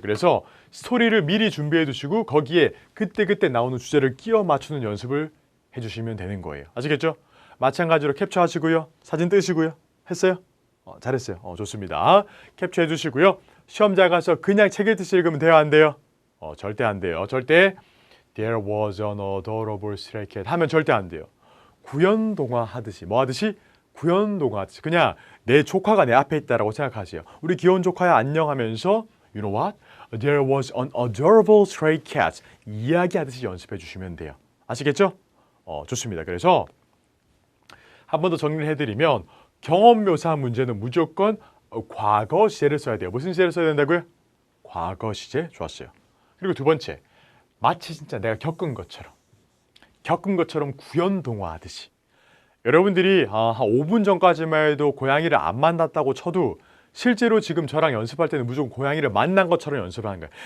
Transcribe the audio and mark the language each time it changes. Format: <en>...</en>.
<ko>그래서 스토리를 미리 준비해 두시고 거기에 그때그때 나오는 주제를 끼워 맞추는 연습을 해주시면 되는 거예요. 아시겠죠? 마찬가지로 캡처하시고요. 사진 뜨시고요. 했어요? 잘했어요. 좋습니다. 캡처해 주시고요. 시험 잘 가서 그냥 책 읽듯이 읽으면 돼요? 안 돼요? 절대 안 돼요. 절대</ko> <en>There was an adorable stray cat</en> <ko>하면 절대 안 돼요. 구연동화 하듯이 뭐 하듯이? 구연동화 하듯이 그냥 내 조카가 내 앞에 있다라고 생각하세요. 우리 귀여운 조카야 안녕 하면서</ko> <en>You know what? There was an adorable stray cat</en> <ko>이야기하듯이 연습해 주시면 돼요. 아시겠죠? 좋습니다. 그래서 한 번 더 정리를 해드리면 경험 묘사 문제는 무조건 과거 시제를 써야 돼요. 무슨 시제를 써야 된다고요? 과거 시제. 좋았어요. 그리고 두 번째, 마치 진짜 내가 겪은 것처럼 구연동화 하듯이 여러분들이 한 5분 전까지만 해도 고양이를 안 만났다고 쳐도 실제로 지금 저랑 연습할 때는 무조건 고양이를 만난 것처럼 연습을 하는 거예요.</ko>